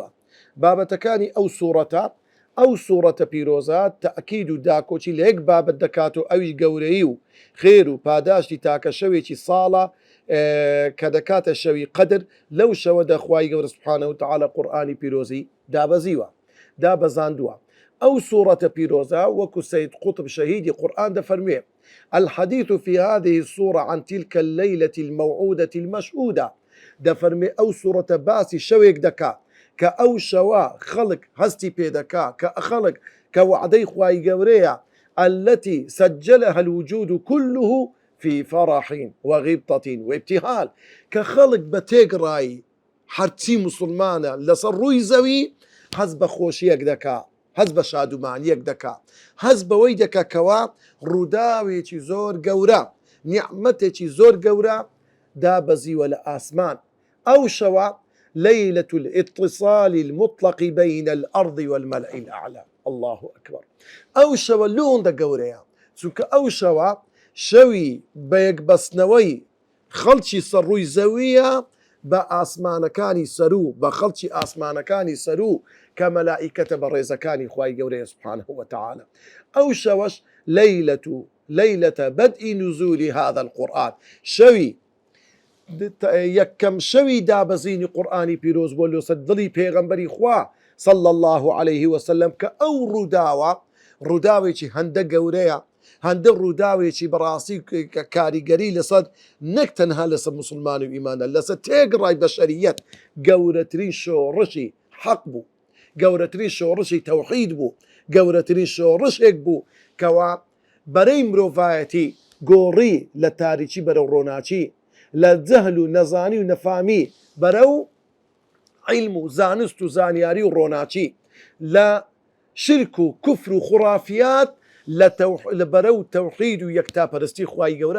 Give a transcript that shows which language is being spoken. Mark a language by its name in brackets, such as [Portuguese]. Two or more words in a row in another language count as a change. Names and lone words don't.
[Central Kurdish] بابەتەکانی ئەو سوورەتە پیرۆزە تەئکید و داکۆچی لە یەک بابەت دەکات، و ئەوی گەورەی و خێر و پاداشتی تاکە شەوێکی ساڵە کە دەکاتە شەوی قەدر. لەو شەوەدا خوای گەورە سوبحانە وتەعالا قورئانی پیرۆزی دابەزیوە، دابەزاندووە. ئەو سوورەتە پیرۆزە وەکو سەید قوطب شەهیدی قورئان دەفەرموێ: [Arabic] الحديث في هذه السورة عن تلك الليلة الموعودة المشهودة. [Central Kurdish] دەفەرمێ ئەو سوورەتە باسی شەوێک دەکا کە ئەو شەوە خەڵک هەستی پێدەکا، کە خەڵک کە وعدەی خوای گەورەیە، [Arabic] التي سجلها الوجود كله في فرح وغبطة وابتهال. [Central Kurdish] کە خەڵک بە تێگڕایی هەرچی موسڵمانە لەسەر ڕووی زەوی هەز بە خۆشیەک دەکا، هەز بە شادومانیەک دەکا، هەز بەوەی دەکا کەوا ڕووداوێکی زۆر گەورە، نیعمەتێکی زۆر گەورە دابەزیوە لە ئاسمان. ئەو شەوە [Arabic] ليلة الاتصال المطلق بين الأرض والملأ الأعلى. الله أكبر. [Central Kurdish] ئەو شەوە لۆندە گەورەیە، چونکە ئەو شەوە شەوی بە یەکبەستنەوەی خەڵکی سەرڕووی زەویە بە ئاسمانەکانی سەرو، بە خەڵکی ئاسمانەکانی سەرو کە مەلائیکەتە بە ڕێزەکانی خوای گەورەیە [Arabic] سوبحانه وتعالى. [Central Kurdish] ئەو شەوەش [Arabic] ليلة بدء نزول هذا القرآن، [Central Kurdish] شەوی یەکەم شەوی دابەزینی قورئانی پیرۆز بۆ لەسەر دڵی پێغەمبەری خوا [Arabic] صلى الله عليه وسلم، [Central Kurdish] کە ئەو ڕووداوێکی هەندە گەورەیە، هەندە ڕووداوێکی بەڕاستی کاریگەری لەسەر نەک تەنها لەسەر موسڵمان و ئیمانە، لەسەر تێگڕای بەشەریەت گەورەترین شۆڕشی حەق بوو، گەورەترین شۆڕشی تەوحید بوو، گەورەترین شۆڕشێک بوو کەوا بەرەی مرۆڤایەتی گۆڕی لە تاریکی بەرەو ڕۆناچی، لە جەهل و نەزانی و نەفامی بەرەو عیلم و زانست و زانیاری و ڕۆناچی، لە شرک و کوفر و خوڕافیات لە بەرەو تەوحید و یەکتاپەرستی خوای گەورە.